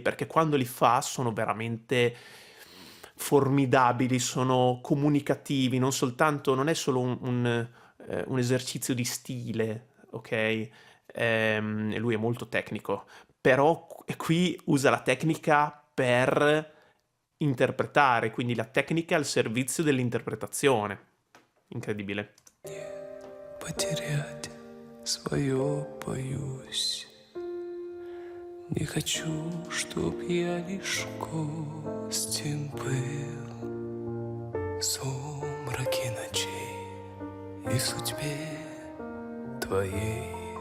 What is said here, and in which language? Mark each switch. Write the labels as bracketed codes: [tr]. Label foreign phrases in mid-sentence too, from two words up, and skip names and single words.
[it] Perché quando li fa sono veramente formidabili, sono comunicativi, non è solo un esercizio di stile, ok? E lui è molto tecnico, però qui usa la tecnica per interpretare, quindi la tecnica al servizio dell'interpretazione. Incredibile. [ru] Потерять свое боюсь. Не хочу, чтоб я лишь гостем был в сумраке ночей и в судьбе твоей.